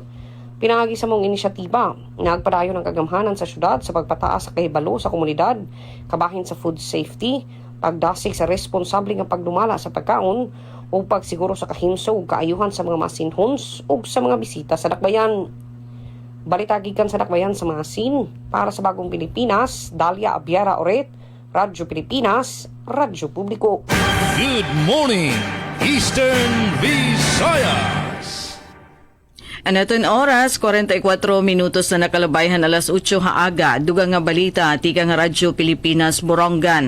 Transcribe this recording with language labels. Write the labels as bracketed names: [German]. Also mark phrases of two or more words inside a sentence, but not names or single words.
[Cebuano] Pinangagi sa mong inisyatiba, nagpadayon ng kagamhanan sa syudad sa pagpataas sa kahibalo sa komunidad, kabahin sa [English] food safety, [Cebuano] pagdasig sa responsable nga pagdumala sa pagkaon, o pagsiguro sa kahimso ug kaayuhan sa mga masinhons ug sa mga bisita sa Dakbayan. Balita gikan sa Dakbayan sa Maasin, para sa Bagong Pilipinas, Dalia Abiera Oret, Radyo Pilipinas, Radyo Publiko. [English] Good morning, Eastern Visayas. [Cebuano] Anaton oras, 44 minutos na nakalabayhan alas 8 haaga. Dugang nga balita, tika nga Radyo Pilipinas, Borongan.